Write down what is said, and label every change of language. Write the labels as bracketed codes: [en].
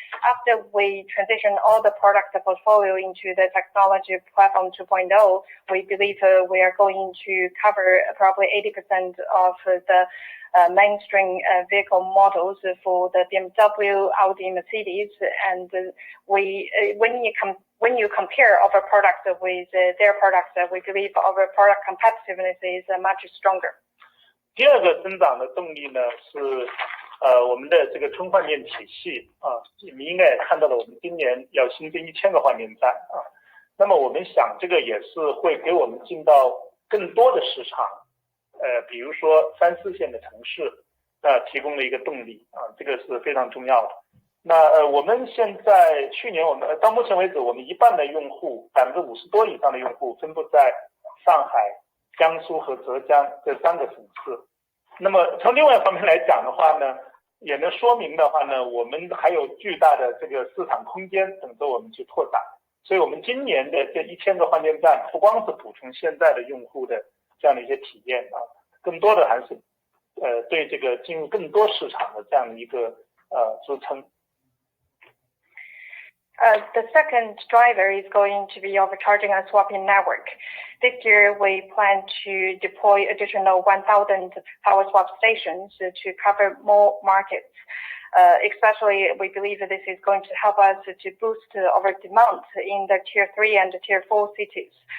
[en] After we transition all the product portfolio into the technology platform 2.0, we believe we are going to cover probably 80% of the mainstream vehicle models for the BMW, Audi, Mercedes, and when you compare our products with their products, we believe our product competitiveness is much stronger. [zh] 第二个增长的动力呢是我们的这个充换电体系你们应该也看到了，我们今年要新增1000个换电站那么我们想这个也是会给我们进到更多的市场，比如说3、4线的城市，提供了一个动力这个是非常重要的。那我们现在去年我们到目前为止，我们一半的用户50%多以上的用户分布在上海、江苏和浙江这3个省市。那么从另外一方面来讲的话呢，也能说明的话呢，我们还有巨大的这个市场空间等着我们去拓展。所以我们今年的这1000个换电站，不光是补充现在的用户的这样的一些体验更多的还是对这个进入更多市场的这样一个支撑。 [en] The second driver is going to be our charging and swapping network. This year, we plan to deploy additional 1,000 power swap stations to cover more markets. Especially, we believe that this is going to help us to boost our demand in the tier 3 and tier 4 cities.